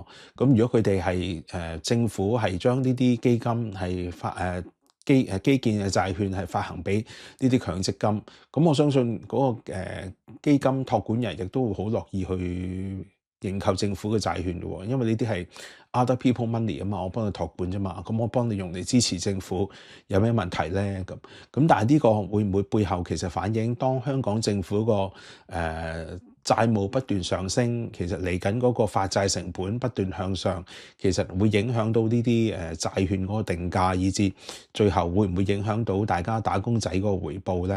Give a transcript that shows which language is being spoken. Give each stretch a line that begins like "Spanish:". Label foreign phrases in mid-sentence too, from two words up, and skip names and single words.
Cantonese: 咁如果佢哋係政府係將呢啲基金係發基建嘅債券係發行俾呢啲強積金，咁我相信嗰個基金託管人亦都會好樂意去認購政府嘅債券嘅喎，因為呢啲係
English: other people money
Cantonese: 啊嘛，我幫你託管啫嘛，咁我幫你用嚟支持政府，有咩問題咧？咁但係呢個會唔會背後其實反映當香港政府個債務不斷上升，其實嚟緊嗰個發債成本不斷向上，其實會影響到呢啲債券嗰個定價，以至最後會唔會影響到大家打工仔嗰個回報咧？